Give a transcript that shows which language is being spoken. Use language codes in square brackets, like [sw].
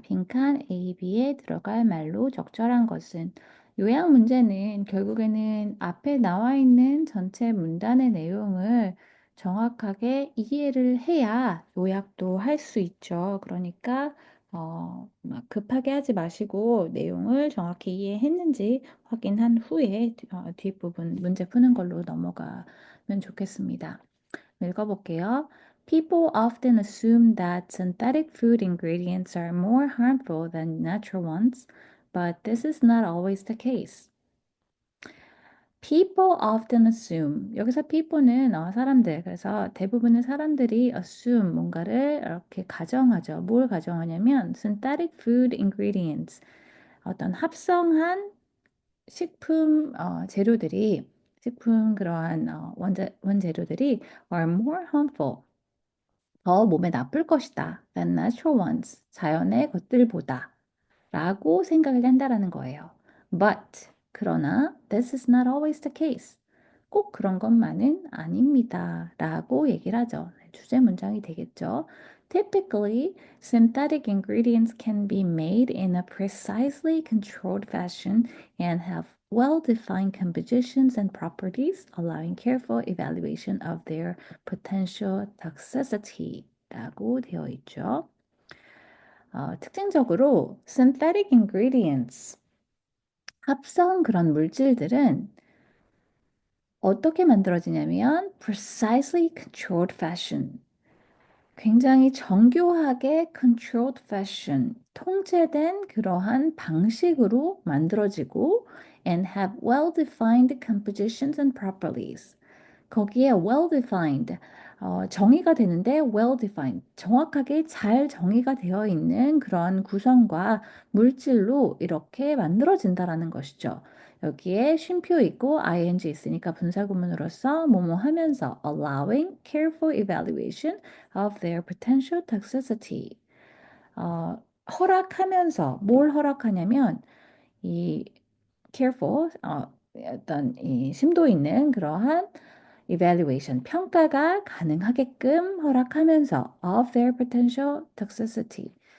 [ko] 빈칸 A, B에 들어갈 말로 적절한 것은 요약 문제는 결국에는 앞에 나와 있는 전체 문단의 내용을 정확하게 이해를 해야 요약도 할 수 있죠. 그러니까 막 급하게 하지 마시고 내용을 정확히 이해했는지 확인한 후에 뒷부분 문제 푸는 걸로 넘어가면 좋겠습니다. 읽어볼게요. [en] People often assume that synthetic food ingredients are more harmful than natural ones, but this is not always the case. People often assume. [ko] 여기서 people는 사람들. 그래서 대부분의 사람들이 assume 뭔가를 이렇게 가정하죠. [en] 뭘 가정하냐면 synthetic food ingredients. [ko] 어떤 합성한 식품 재료들이 식품 그러한 원재료들이 [en] are more harmful. [ko] 더 몸에 나쁠 것이다. [en] than natural ones. [ko] 자연의 것들보다. 라고 생각을 한다라는 거예요. [en] But, 그러나, this is not always the case. [ko] 꼭 그런 것만은 아닙니다. 라고 얘기를 하죠. 주제 문장이 되겠죠. [en] Typically, synthetic ingredients can be made in a precisely controlled fashion and have well-defined compositions and properties, allowing careful evaluation of their potential toxicity. [ko] 라고 되어 있죠. 특징적으로 synthetic ingredients, 합성 그런 물질들은 어떻게 만들어지냐면 [en] precisely controlled fashion, [ko] 굉장히 정교하게 [en] controlled fashion, [ko] 통제된 그러한 방식으로 만들어지고 [en] and have well-defined compositions and properties. [ko] 거기에 well-defined, 정의가 되는데 well-defined, 정확하게 잘 정의가 되어 있는 그런 구성과 물질로 이렇게 만들어진다라는 것이죠. 여기에 쉼표 있고 ing 있으니까 분사구문으로서 뭐뭐 하면서 [en] allowing careful evaluation of their potential toxicity. [ko] 어, 허락하면서 뭘 허락하냐면 이 careful 어떤 이 심도 있는 그러한 evaluation 평가가 가능하게끔 허락하면서 [en] of their potential toxicity.